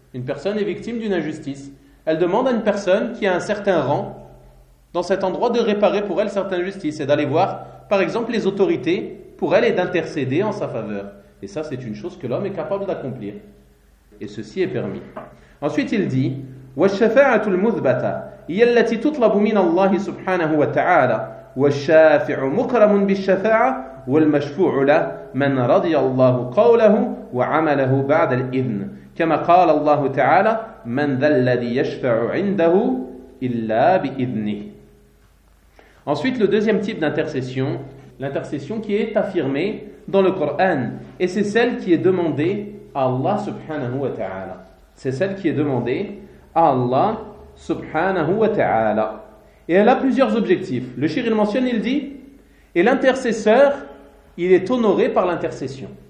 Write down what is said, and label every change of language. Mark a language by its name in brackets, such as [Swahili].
[French] Une personne est victime d'une injustice. Elle demande à une personne qui a un certain rang dans cet endroit de réparer pour elle cette injustice et d'aller voir, par exemple, les autorités pour elle et d'intercéder en sa faveur. Et ça, c'est une chose que l'homme est capable d'accomplir. Et ceci est permis. Ensuite, il dit [Arabic] وَالشَّفَاعَةُ الْمُثْبَتَةُ هي التي تطلب من الله سبحانه وتعالى والشافع مكرم بالشفاعة والمشفوع له من رضي الله قوله وعمله بعد الإذن كما قال الله تعالى من ذا الذي يشفع عنده إلا بإذنه. [French] Ensuite, le deuxième type d'intercession, l'intercession qui est affirmée dans le Coran, et c'est celle qui est demandée à Allah subhanahu wa ta'ala. C'est celle qui est demandée à Allah subhanahu wa ta'ala. Et elle a plusieurs objectifs. Le shir, il mentionne, il dit, et l'intercesseur, il est honoré par l'intercession.